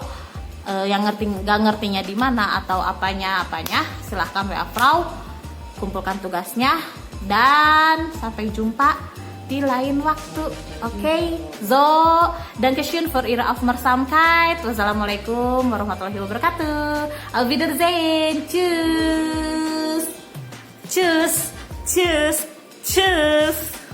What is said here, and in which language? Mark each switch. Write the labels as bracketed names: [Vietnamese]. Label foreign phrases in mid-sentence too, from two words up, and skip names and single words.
[Indonesian] Yang nggak ngertinya di mana atau apanya, silahkan WA Frau, kumpulkan tugasnya, dan sampai jumpa di lain waktu. Oke, [German] so Dankeschön für Ihre Aufmerksamkeit. [Arabic] والسلام عليكم ورحمة الله وبركاته. [German] Auf Wiedersehen. Tschüss. Tschüss. Tschüss. Tschüss.